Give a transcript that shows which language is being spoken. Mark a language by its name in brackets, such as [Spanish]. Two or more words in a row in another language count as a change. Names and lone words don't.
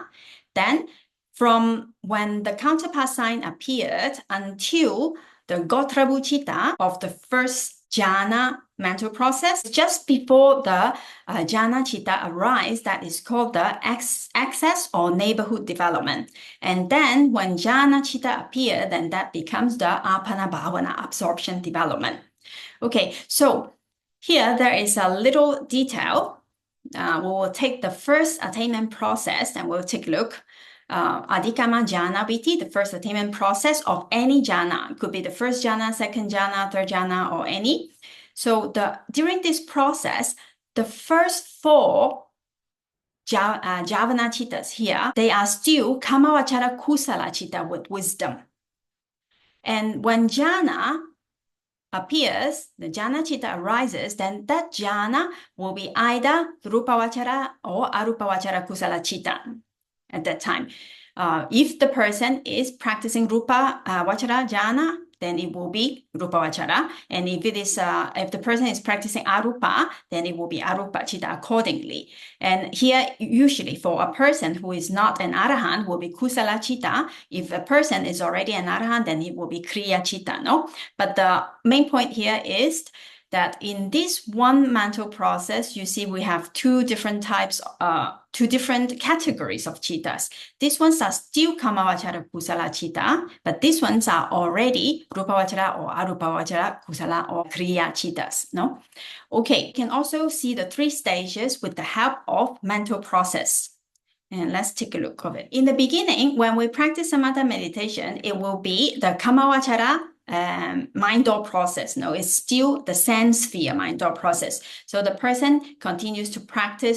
[English] Then from when the counterpart sign appeared until the [Pali] gotrabhu chitta [English] of the first jhana mental process, just before the [Pali] jhana chitta [English] arises, that is called the access or neighborhood development. And then when [Pali] jhana chitta [English] appears, then that becomes the [Pali] apana bhavana, [English] absorption development. Okay, so here there is a little detail. We will take the first attainment process and we'll take a look. [Pali] Adhikama jhana viti, [English] the first attainment process of any jhana. It could be the first jhana, second jhana, third jhana, or any. So during this process, the first 4 [Pali] javana chittas [English] here, they are still [Pali] kamavachara kusala chitta [English] with wisdom. And when jhana appears, the [Pali] jhana chitta [English] arises, then that jhana will be either rupavachara or [Pali] arupavachara kusala chitta [English] at that time. If the person is practicing [Pali] rupa vachara jhana, [English] then it will be [Pali] rupa vachara. [English] And if it is if the person is practicing arupa, then it will be [Pali] arupa chitta [English] accordingly. And here, usually for a person who is not an arahant, will be [Pali] kusala chitta. [English] If a person is already an arahant, then it will be [Pali] kriya chitta. [English] No, but the main point here is that in this one mental process, you see we have 2 different types, 2 different categories of chittas. These ones are still [Pali] kamavachara kusala chitta, [English] but these ones are already rupavachara or [Pali] arupavachara kusala [English] or [Pali] kriya chittas. [English] No? Okay, you can also see the 3 stages with the help of mental process. And let's take a look of it. In the beginning, when we practice Samatha meditation, it will be the kamavachara mind door process. No, it's still the sense sphere mind door process. So the person continues to practice.